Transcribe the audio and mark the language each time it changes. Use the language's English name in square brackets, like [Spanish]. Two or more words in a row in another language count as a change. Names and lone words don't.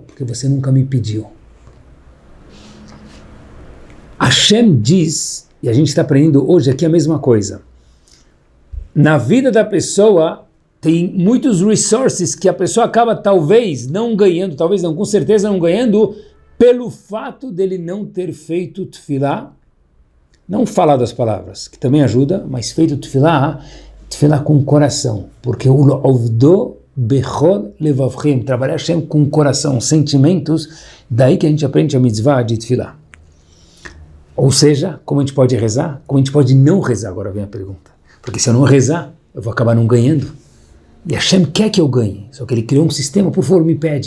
[Portuguese] Porque você nunca me pediu. Hashem diz, e a gente está aprendendo hoje aqui a mesma coisa, na vida da pessoa tem muitos resources que a pessoa acaba talvez não ganhando, talvez não, com certeza não ganhando, pelo fato dele não ter feito tefilá, não falado as palavras, que também ajuda, mas feito tefilá com o coração, porque o [Hebrew] עבדו בכל לבבכם, [Portuguese] trabalhar Hashem com o coração, sentimentos, daí que a gente aprende a mitzvah de tefilá. Ou seja, como a gente pode rezar? Como a gente pode não rezar? Agora vem a pergunta. Porque se eu não rezar, eu vou acabar não ganhando. E Hashem quer que eu ganhe, só que ele criou um sistema, por favor, me pede.